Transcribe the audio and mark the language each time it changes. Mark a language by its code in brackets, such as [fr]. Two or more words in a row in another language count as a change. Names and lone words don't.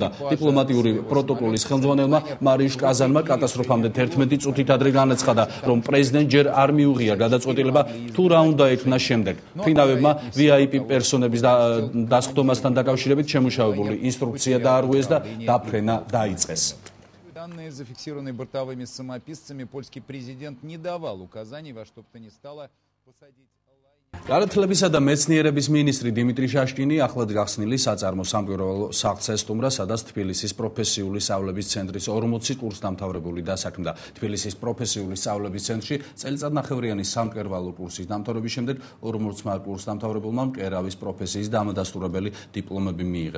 [ka] დიპლომატიური პროტოკოლის ხელმძღვანელმა მარიუშ კაზანმა კატასტროფამდე 11 წუთით ადრე განაცხადა, რომ პრეზიდენტ ჯერ არ მიუღია გადაწყვეტილება თუ რა უნდა ექნა შემდეგ. მფრინავებმა VIP პერსონების დასხდომასთან დაკავშირებით შემუშავებული ინსტრუქცია დაარღვიეს და დაფრენა დაიწყეს. [ru] Данные, зафиксированные бортовыми самописцами, польский президент не давал указаний во что бы то ни стало посадить лайнер. [ka] განათლებისა და მეცნიერების მინისტრი დიმიტრი შაშკინი ახლად გახსნილი საწარმო სამკვირვებლო სახლს ესტუმრა, სადაც თბილისის პროფესიული სწავლების ცენტრის 40 კურსდამთავრებული დასაქმდა. თბილისის პროფესიული სწავლების ცენტრში წელიწადნახევრიანი სამკერვალო კურსის დამთავრების შემდეგ 40-მა კურსდამთავრებულმა მკერავის პროფესიის დამადასტურებელი დიპლომები მიიღეს.